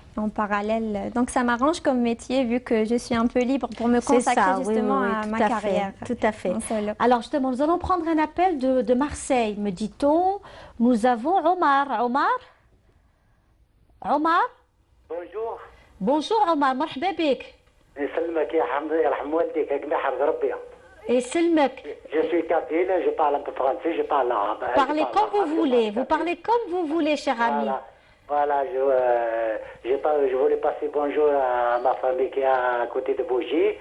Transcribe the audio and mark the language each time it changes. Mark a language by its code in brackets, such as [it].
[fr] En parallèle, donc ça m'arrange comme métier vu que je suis un peu libre pour me consacrer justement à ma carrière. Tout à fait. Alors justement, nous allons prendre un appel de Marseille, me dit-on. Nous avons Omar. Omar. Bonjour. Bonjour Omar, مرحبا بك. [ar] يسلمك يا حمد يرحم والديك ياك يحفظ ربي. يسلمك. [fr] Je suis kabyle, je parle un peu français, je parle arabe. Parlez comme vous voulez, vous parlez comme vous voulez, cher ami. Voilà, je voulais passer bonjour à ma famille qui est à côté de Bougie,